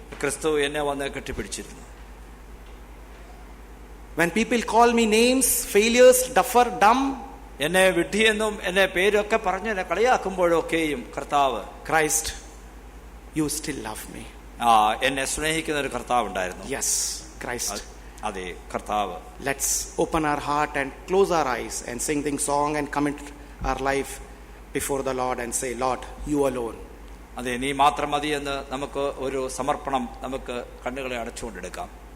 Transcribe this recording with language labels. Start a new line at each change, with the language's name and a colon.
Malayalam: ക്രിസ്തു എന്നെ വന്ന് കെട്ടിപ്പിടിച്ചിരുന്നു.
English: When people call me names, failures, duffer, dumb,
Malayalam: എന്നെ വിഡ്ഢിയെന്നും എന്നെ പേരൊക്കെ പറഞ്ഞ് എന്നെ കളിയാക്കുമ്പോഴൊക്കെയും കർത്താവ്,
English: Christ, you still love me.
Malayalam: എന്നെ സ്നേഹിക്കുന്ന ഒരു കർത്താവ് ഉണ്ടായിരുന്നു.
English: Yes, Christ.
Malayalam: അതെ കർത്താവ്.
English: Let's open our heart and close our eyes and sing the song and commit our life before the Lord and say, Lord, you alone.
Malayalam: അതെ, നീ മാത്രം മതി എന്ന് നമുക്ക് ഒരു സമർപ്പണം നമുക്ക് കണ്ണുകളെ അടച്ചുകൊണ്ടെടുക്കാം.